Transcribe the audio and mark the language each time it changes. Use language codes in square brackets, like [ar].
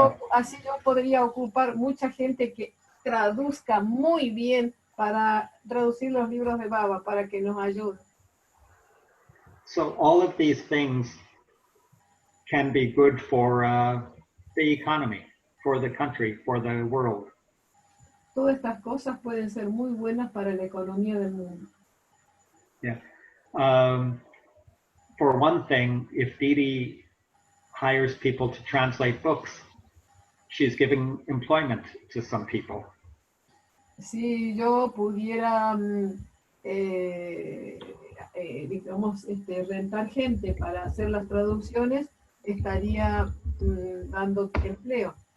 [es] Así yo podría ocupar mucha gente que traduzca muy bien para traducir los libros de Baba, para que nos ayude. [en] So all of these things can be good for the economy, for the country, for the world. [es] Todas estas cosas pueden ser muy buenas para la economía del mundo. [en] Yeah. For one thing, if Didi hires people to translate books, she's giving employment to some people. [es] Si yo pudiera, digamos, rentar gente para hacer las traducciones, estaría dando empleo.